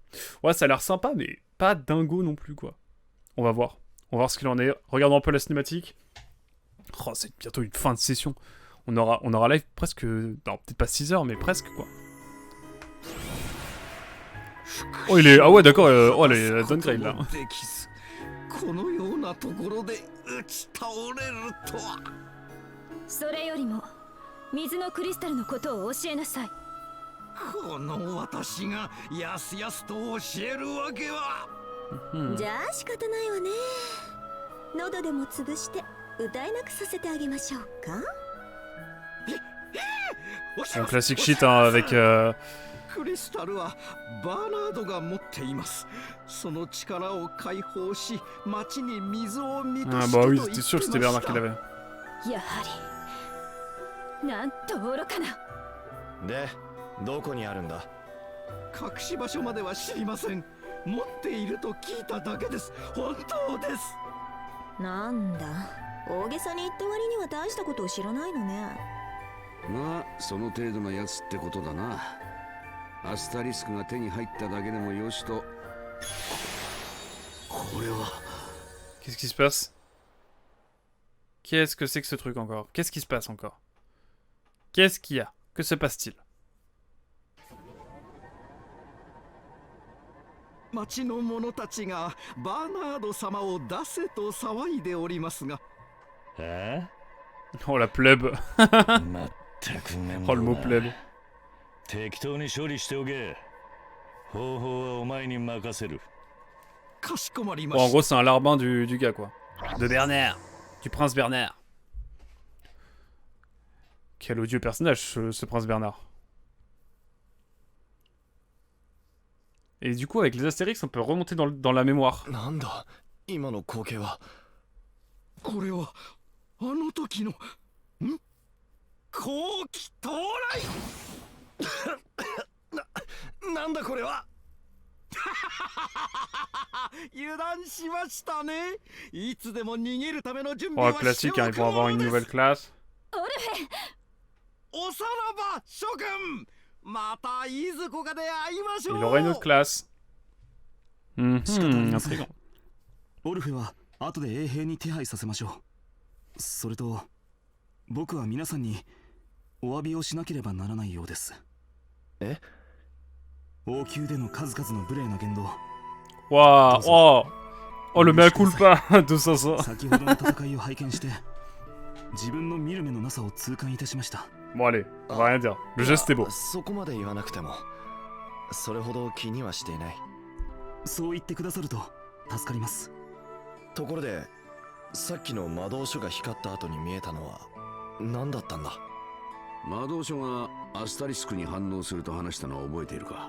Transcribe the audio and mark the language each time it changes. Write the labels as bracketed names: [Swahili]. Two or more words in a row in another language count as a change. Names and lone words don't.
[French] Ouais, ça a l'air sympa, mais pas dingo non plus, quoi. On va voir. On va voir ce qu'il en est. Regardons un peu la cinématique. Oh, c'est bientôt une fin de session. On aura live presque... Non, peut-être pas 6 heures, mais presque, quoi. Oh, il est... Ah ouais, d'accord. Oh, la downgrade, là. [Japanese] このようなところで打ち倒れるとは。それよりも水のクリスタルのことを教えなさい。この私がやすやすと教えるわけは。じゃあ仕方ないわね。喉でも潰して歌えなくさせてあげましょうか。 [French] Un classique shit hein, avec [Japanese] クリスタルはバーナードが持っています。その力を解放し、町に水を満たしてと [French] bah [Japanese] 言 [French] oui, [Japanese] って [French] c'était sûr que c'était [Japanese] ま [French] Bernard [Japanese] し [French] qui [Japanese] た。 [French] l'avait. [Japanese] やはりなんと愚かな。で、どこにあるんだ？隠し場所までは知りません。持っていると聞いただけです。本当です。なんだ、大げさに言った割には大したことを知らないのね。まあその程度のやつってことだな。アスタリスクが手に入っただけでもよしと。これは [French] Qu'est-ce qui se passe? Qu'est-ce que c'est que ce truc encore? Qu'est-ce qui se passe encore? Qu'est-ce qu'il y a? Que se passe-t-il? [Japanese] 町の者たちがバーナード様を出せと騒いでおりますが。え？ [French] Oh la plèbe. [Japanese] まったく面 [French] Oh [Japanese] 倒 [French] le mot [Japanese] な。 [French] plèbe. [Japanese] 適当に処理しておけ。方法はお前に任せる。かしこまりま [French] Bon, en [Japanese] し [French] gros, c'est un larbin du gars, quoi. De Bernard. Du prince Bernard. Quel odieux personnage, ce prince Bernard. Et du coup, avec les Astérix, on peut remonter dans la mémoire. [Japanese] なんだ、今の光景は。た。これはあの時の後期到来。なんだこれは。油断しましたね。いつでも逃げるための準 [French] Oh, [Japanese] 備はして [French] classique, [Japanese] お [French] hein, [Japanese] く [French] ils vont avoir [Japanese] も [French] une [Japanese] ので [French] nouvelle [Japanese] す。 [French] classe. [Japanese] オルフェン、おさらば諸君、またいずこかで会いましょう。 [French] Il aura une autre classe. Intriguant. [Japanese] オルフェは後で衛兵に手配させましょう。それと僕は皆さんにお詫びをしなければならないようです。え？王宮での数々の無礼な言動。 [French] Waouh, oh, oh le [Latin] mea culpa [French] de ça. [Japanese] 先ほどの戦いを拝見して自分の見る目のなさを痛感いたしました。 [French] Bon allez, on va rien dire. Le geste est beau. [Japanese] そこまで言わなくても、それほど気にはしていない。そう言ってくださると助かります。ところで、さっきの魔導書が光った後に見えたのは何だったんだ？魔導書がアスタリスクに反応すると話したのは覚えているか？